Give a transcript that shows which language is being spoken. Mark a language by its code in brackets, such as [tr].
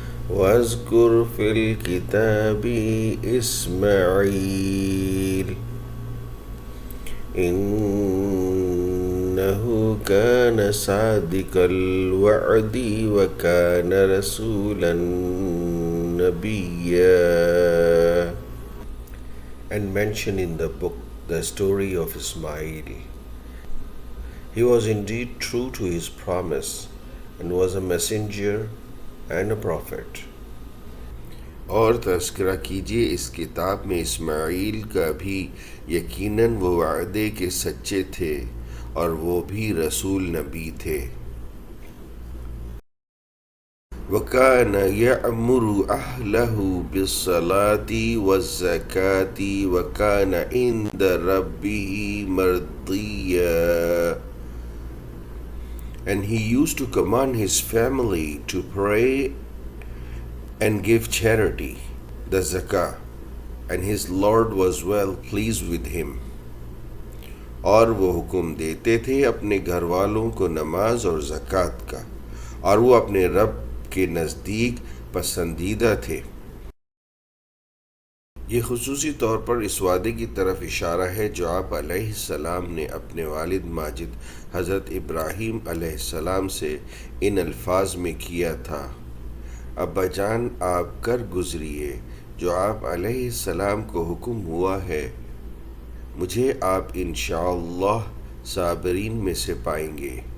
[ar] واذكر في الكتاب إسماعيل إنه كان صادق الوعد وكان رسولا نبيا. [en] And mention in the book the story of Ismail. He was indeed true to his promise and was a messenger and a prophet. [ur] اور تذکرہ کیجیے اس کتاب میں اسماعیل کا بھی، یقیناً وہ وعدے کے سچے تھے اور وہ بھی رسول نبی تھے. [ar] وَكَانَ يَأْمُرُ أَهْلَهُ بِالصَّلَاةِ وَالزَّكَاةِ وَكَانَ عِندَ رَبِّهِ مَرْضِيًّا. [en] And he used to command his family to pray and give charity, the zakah, and his Lord was well pleased with him. [ur] اور وہ حکم دیتے تھے اپنے گھر والوں کو نماز اور زکوٰۃ کا، اور وہ اپنے رب کے نزدیک پسندیدہ تھے. یہ خصوصی طور پر اس وعدے کی طرف اشارہ ہے جو آپ علیہ السلام نے اپنے والد ماجد حضرت ابراہیم علیہ السلام سے ان الفاظ میں کیا تھا: ابا جان آپ کر گزریے جو آپ علیہ السلام کو حکم ہوا ہے، مجھے آپ انشاءاللہ صابرین میں سے پائیں گے.